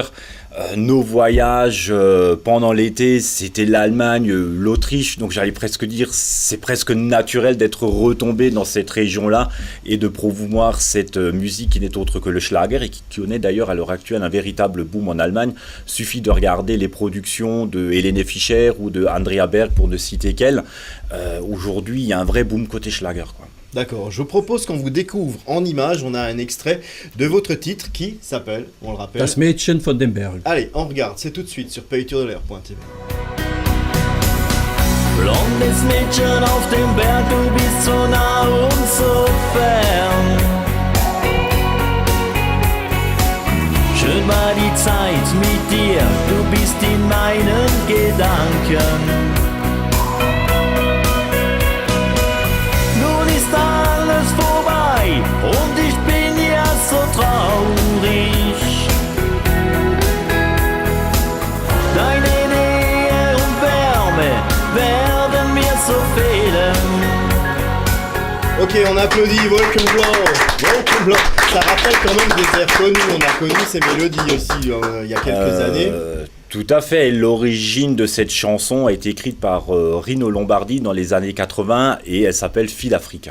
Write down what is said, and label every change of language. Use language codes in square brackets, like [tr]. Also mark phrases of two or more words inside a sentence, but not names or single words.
[fr] Nos voyages pendant l'été, c'était l'Allemagne, l'Autriche, donc j'allais presque dire, c'est presque naturel d'être retombé dans cette région-là et de promouvoir cette musique qui n'est autre que le Schlager et qui connaît d'ailleurs à l'heure actuelle un véritable boom en Allemagne. Suffit de regarder les productions de Helene Fischer ou de Andrea Berg pour ne citer qu'elle. Aujourd'hui, il y a un vrai boom côté Schlager, quoi. D'accord, je propose qu'on vous découvre en images, on a un extrait de votre titre qui s'appelle, on le rappelle... [de] Das Mädchen von dem Berg. [fr] Allez, on regarde, c'est tout de suite sur paytourdelair.tv. [de] Blondes Mädchen auf dem Berg, du bist so nah und so fern. Schön war die Zeit mit dir, du bist in meinen Gedanken. Alles vorbei und ich bin ja so traurig. Deine Nähe und Wärme werden mir so fehlen. [fr] Ok, on applaudit Wolkenblau. Ça rappelle quand même des airs connus, on a connu ces mélodies aussi il y a quelques années. Tout à fait. L'origine de cette chanson a été écrite par Rino Lombardi dans les années 80 et elle s'appelle Fille d'Afrique.